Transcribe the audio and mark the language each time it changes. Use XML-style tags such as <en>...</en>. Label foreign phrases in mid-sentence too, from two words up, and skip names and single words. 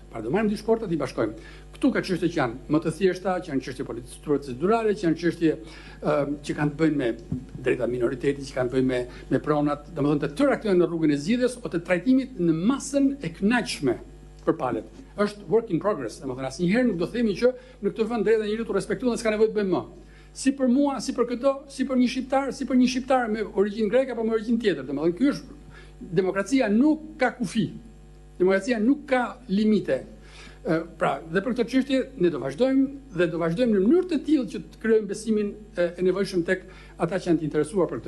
<sq>Pra do marrim dy sporte dhe i bashkojmë. Këtu ka çështje që janë më të thjeshta, që janë çështje procedurale, që janë çështje që kanë të bëjnë me drejta minoritetit, që kanë të bëjnë me pronat, domethënë të tëra këto janë në rrugën e zgjidhjes ose të trajtimit në masën e kënaqshme për palët.</sq> <en>Është work in progress,</en> <sq>domethënë asnjëherë nuk do themi që në këtë vend drejta e njeriut u respektuan dhe s'ka nevojë të bëjmë më. Si për mua, si për këto, si për një shqiptar me origjinë greke apo me origjinë tjetër. Domethënë ky është demokracia, nuk ka kufi. Demokracia nuk ka limite. Pra, dhe për këtë çështje ne do vazhdojmë në mënyrë të tillë që të krijojmë besimin e nevojshëm tek ata që janë të interesuar për këtë.</sq>